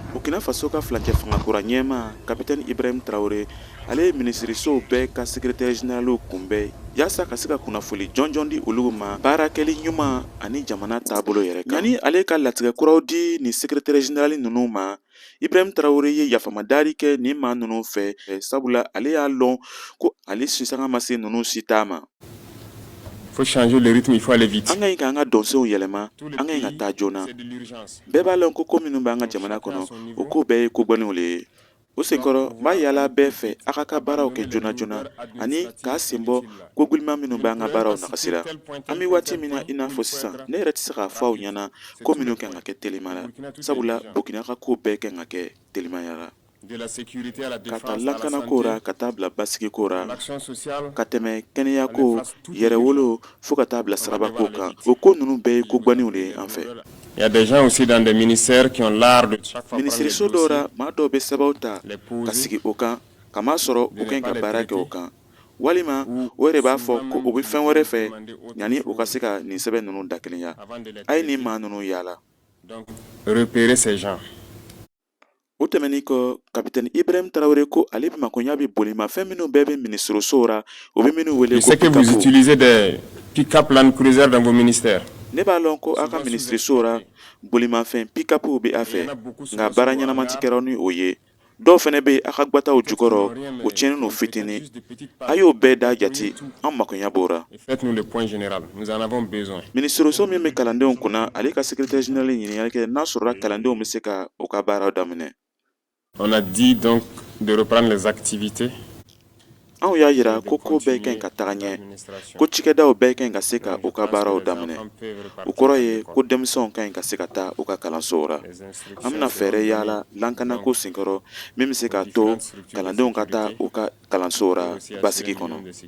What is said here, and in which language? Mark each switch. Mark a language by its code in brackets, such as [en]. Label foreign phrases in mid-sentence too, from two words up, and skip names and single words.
[dyu] Burkina Faso ka flancɛ fanga kura ɲɛma Capitaine Ibrahim Traoré ale ye minisirisow bɛɛ ka [fr] secrétaire général [dyu] kunbɛn yaasa ka se ka kunnafoni jɔnjɔn di olu ma baarakɛli ɲuman ani jamana taabolo yɛrɛ kan. Yani ale ka latigɛ kuraw di ni [fr] secrétaire général [dyu] ninnu ma, Ibrahim Traoré ye yafamadari kɛ nin maa ninnu fɛ sabula ale y'a lɔn ko ale sisanga ma se ninnu si t'a ma. [fr] Faut changer le rythme, il faut aller vite. [dyu] An ka ɲi k'an ka dɔnsenw yɛlɛma, an ka ɲi ka taa joona. Bɛɛ b'a lɔn ko minnu b'an ka jamana kɔnɔ o ko bɛɛ ye kobɔnenw le ye. O senkɔrɔ b'a yala bɛɛ fɛ a ka baaraw kɛ joona joona ani k'a sen bɔ ko gwɛlɛman minnu b'an ka baaraw nagasira. An bɛ waati min na i n'a fɔ sisan ne yɛrɛ tɛ se k'a fɔ aw ɲɛna ko minnu kan ka kɛ telima la sabula Burkina ka ko bɛɛ kan ka kɛ telimaya la. Ka taa lakana ko ra ka taa bila basigi ko ra ka tɛmɛ kɛnɛya ko yɛrɛwolo fo ka taa bila saraba ko kan o ko ninnu bɛɛ ye kobɔnenw de ye an fɛ. [fr] Il y a des gens aussi dans des ministères qui ont l'art de chaque fois [dyu] Minisiriso dɔw ra maa dɔw bɛ sɛbɛnw ta ka sigi o kan kamaa sɔrɔ u kan ka baara kɛ o kan walima o yɛrɛ b'a fɔ ko u bɛ fɛn wɛrɛ fɛ yanni u ka se ka nin sɛbɛn ninnu dakelenya a ye nin maa ninnu yaala. [fr] Donc repérer ces gens. [dyu] O tɛmɛnen kɔ Capitaine Ibrahim Traoré ko ale bɛ makoɲa bɛ bolimafɛn minnu bɛɛ bɛ minisirisow ra o bɛ minnu wele [fr] Je sais que vous utilisez des pick-up Land Cruiser dans vos ministères. [dyu] Ne b'a lɔn ko a ka minisirisow ra bolimafɛn pick-upw bɛ a fɛ nka baara ɲɛnama tɛ kɛra ni o ye. Dɔw fɛnɛ bɛ a ka gbataw jukɔrɔ o tiɲɛnen n'o fitinin a y'o bɛɛ da jate an makoɲa b'o ra. [fr] Faites-nous le point général, nous en avons besoin. [dyu] Minisiriso min bɛ kalandenw kunna ale ka [fr] secrétaire général [dyu] ɲininkali kɛ n'a sɔrɔla kalandenw bɛ se ka o ka baaraw daminɛ. [fr] On a dit donc de reprendre les activités. [dyu] Anw y'a yira ko bɛɛ ka ɲi ka taga ɲɛ ko cikɛdaw bɛɛ ka ɲi ka se ka u ka baaraw daminɛ o kɔrɔ ye ko denmisɛnw ka ɲi ka se ka taa u ka kalansow ra. An bɛna fɛɛrɛ yaala lankanako senkɔrɔ min bɛ se k'a to kalandenw ka taa u ka kalansow ra basigi kɔnɔ.